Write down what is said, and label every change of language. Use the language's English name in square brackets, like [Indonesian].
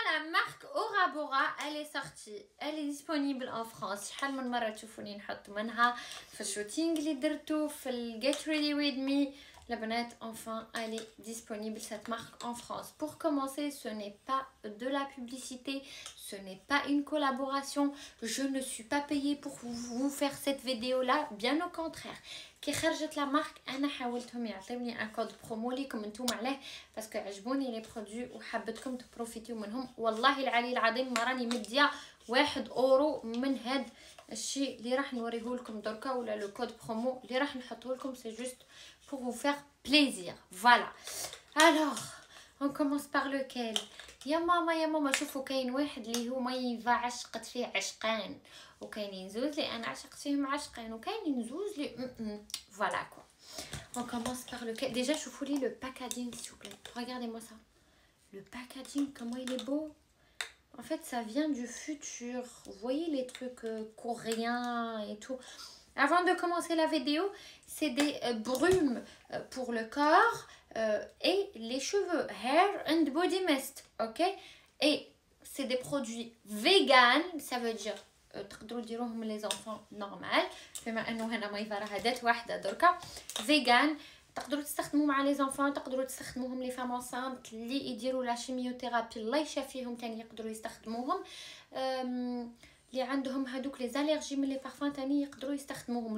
[French] marque Aura Bora, elle est sortie, elle est disponible en France. [Arabic] شحال من مرة تشوفوني نحط منها في الشوتينغ اللي درتو في ال Get Ready With Me. [French] La bonnette, enfin, elle est disponible, cette marque, en France. Pour commencer, ce n'est pas de la publicité, ce n'est pas une collaboration. Je ne suis pas payée pour vous faire cette vidéo-là, bien au contraire. [Arabic] كي خرجت لا مارك انا حاولتهم يعطوني ان كود برومو ليكم نتوما عليه باسكو عجبوني لي برودوي وحبيتكم تبروفيتيو منهم. والله العلي العظيم ما راني مديه 1 اورو من هاد الشيء اللي راح نوريه لكم دركا ولا لو كود برومو اللي راح نحطه لكم. [French] سي جوست pour vous faire plaisir. Voilà. Alors, on commence par lequel? [Arabic] يا ماما شوفوا كاين واحد اللي هو ما ينفع عشقت فيه عشقان وكاينين زوز اللي انا عشقت فيهم عشقان وكاينين زوز اللي [French] voilà quoi. On commence par lequel? Déjà [Arabic] شوفوا لي [French] le packaging s'il vous plaît. Regardez-moi ça. Le packaging comment il est beau. En fait ça vient du futur. Vous voyez les trucs coréens et tout. Avant de commencer la vidéo, c'est des brumes pour le corps et les cheveux, [English] hair and body mist, [French] ok? Et c'est des produits vegan, ça veut dire [Arabic] تقدروا ديروهم [French] les enfants normal. [Arabic] بما انه هنا ما يفرح هدات واحده دركا vegan تقدروا تستخدموه مع لي زونفون، تقدروا تستخدموهم لي فام انسانت اللي يديروا لا شيميوثيرابي الله يشافيهم تاني يقدروا يستخدموهم. اللي عندهم هادوك لي زاليرجي من لي بارفان تاني يقدروا يستخدموهم.